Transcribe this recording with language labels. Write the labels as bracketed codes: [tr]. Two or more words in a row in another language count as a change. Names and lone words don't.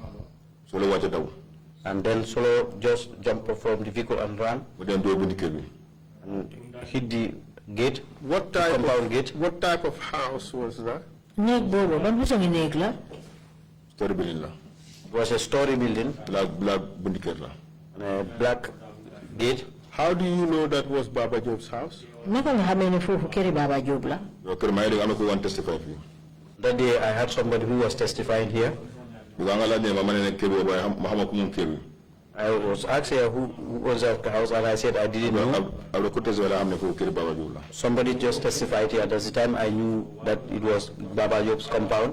[en] And then Solo just jumped up from the vehicle and ran and hit the gate. What type compound of gate? What type of house was that? Story building. It was a story building. Black bundiker. And a black gate. How do you know that was Baba Job's house? [wo] Naka nga xamee ne foofu këri Baba Job la? [en] That day I had somebody who was testifying here. I was asked here who was at the house, and I said I didn't know. Somebody just testified here. At the time I knew that it was Baba Job's compound.